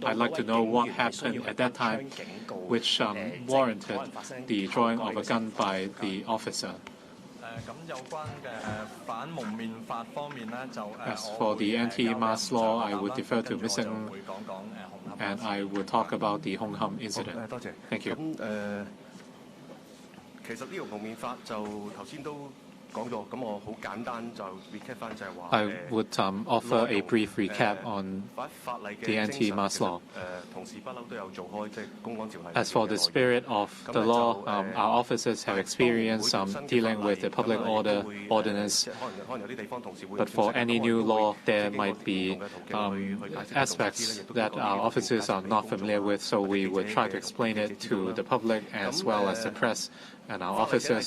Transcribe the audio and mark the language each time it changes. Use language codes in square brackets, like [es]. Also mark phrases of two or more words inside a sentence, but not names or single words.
[en] I'd like to know what happened at that time, which warranted the drawing of a gun by the officer. As for the anti-mask law, I would defer to Ms. Ng, and I would talk about the Hong Kong incident. Thank you. [yue] 其實呢個蒙面法就頭先都講咗，咁我好簡單就 recap 翻就係話。 [en] I would offer a brief recap on the anti-mask law. As for the spirit of the law, our officers have experience dealing with the public order ordinance. But for any new law, there might be aspects that our officers are not familiar with, so we would try to explain it to the public as well as the press and our officers.